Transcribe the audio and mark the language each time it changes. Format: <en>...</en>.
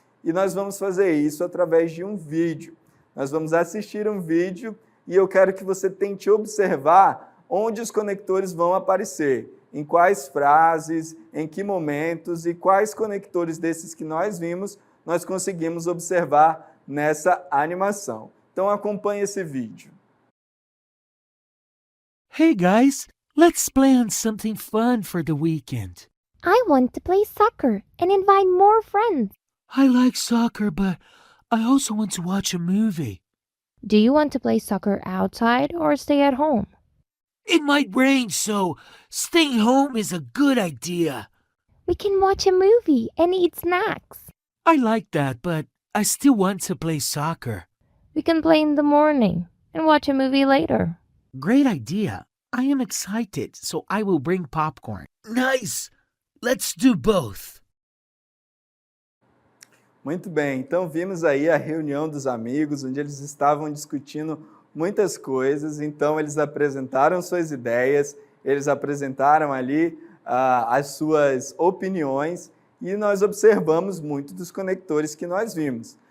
<pt>E nós vamos fazer isso através de um vídeo. Nós vamos assistir um vídeo e eu quero que você tente observar onde os conectores vão aparecer, em quais frases, em que momentos e quais conectores desses que nós vimos nós conseguimos observar nessa animação. Então acompanhe esse vídeo.</pt> <en>Hey guys, let's plan something fun for the weekend. I want to play soccer and invite more friends. I like soccer, but I also want to watch a movie. Do you want to play soccer outside or stay at home? It might rain, so staying home is a good idea. We can watch a movie and eat snacks. I like that, but I still want to play soccer. We can play in the morning and watch a movie later. Great idea. I am excited, so I will bring popcorn. Nice! Let's do both.</en> <pt>Muito bem, então vimos aí a reunião dos amigos, onde eles estavam discutindo muitas coisas, então eles apresentaram suas ideias, eles apresentaram ali as suas opiniões e nós observamos muito dos conectores que nós vimos.</pt>